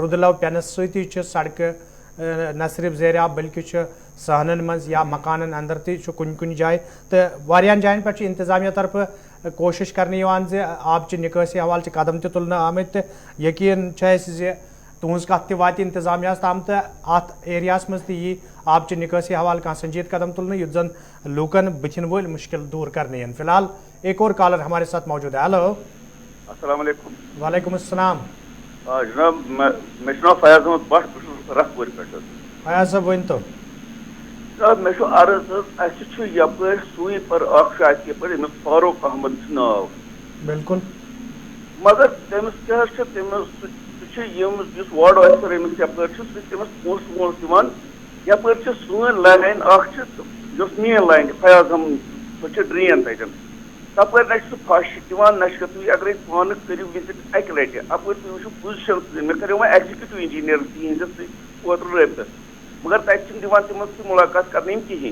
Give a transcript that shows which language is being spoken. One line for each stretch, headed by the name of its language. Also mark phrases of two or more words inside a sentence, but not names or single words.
Kashmiri: لو پٮ۪نہٕ سۭتی چھِ سڑکہٕ نہ صرف زیر آب بلکہ چھُ صحنن منٛز یا مکانن اندر تہِ چھُ کُنہِ جایہِ تہٕ واریاہن جاین پٮ۪ٹھ چھُ انتظامیہ طرفہٕ کوشش کرنہٕ یِوان زِ آبچہِ نِکٲسی حوالہٕ چھِ قدم تہِ تُلنہٕ آمٕتۍ تہٕ یقیٖن چھُ اَسہِ زِ تُہنٛز کتھ تہِ واتہِ انتظامیہس تام تہٕ اتھ ایریاہس منٛز تہِ یی آبچہِ نِکٲسی حوالہٕ کانٛہہ سنجیدٕ قدم تُلنہٕ یُتھ زن لوٗکن بٕتھِن وٲلۍ مُشکل دوٗر کرنہٕ یِن
Urdu: فی الحال ایک اور کالر ہمارے ساتھ موجود ہے
Kashmiri: ہیلو
Arabic: السلام علیکم وعلیکم السلام
Kashmiri: جناب مےٚ چھُ ناو فیاض احمد بٹ بہٕ چھُس رخپورِ پٮ۪ٹھ فیاض صٲب ؤنۍتو جناب مےٚ چھُ عرض حظ اَسہِ چھُ یپٲرۍ سویٖپر اکھ چھُ اَسہِ یپٲرۍ أمِس فاروق احمد چھُ ناو بالکل مگر تٔمِس کیٛاہ حظ چھُ تٔمِس سُہ چھُ یُس وارڈ آفیسر أمِس یپٲرۍ چھُ سُہ چھُ تٔمِس پونٛسہٕ وونٛسہٕ دِوان یپٲرۍ چھِ سٲنۍ لایِن اکھ چھِ یۄس میٲنۍ لایِن چھِ فیاض احمد سۄ چھِ ڈرٛین تتٮ۪ن تپٲرۍ نہ چھُ سُہ پھش دِوان نہ چھُ تُہۍ اگرے پانہٕ کٔرِو وِزِٹ اکہِ لٹہِ اپٲرۍ تُہۍ وٕچھِو پُزِشن مےٚ کریو وۄنۍ ایگزِکیوٗٹِو انجیٖنیر تِہنٛدِس سۭتۍ اوترٕ رٲبطہٕ مگر تتہِ چھِنہٕ دِوان تِمن سۭتۍ مُلاقات کرنہٕ یِم کِہینۍ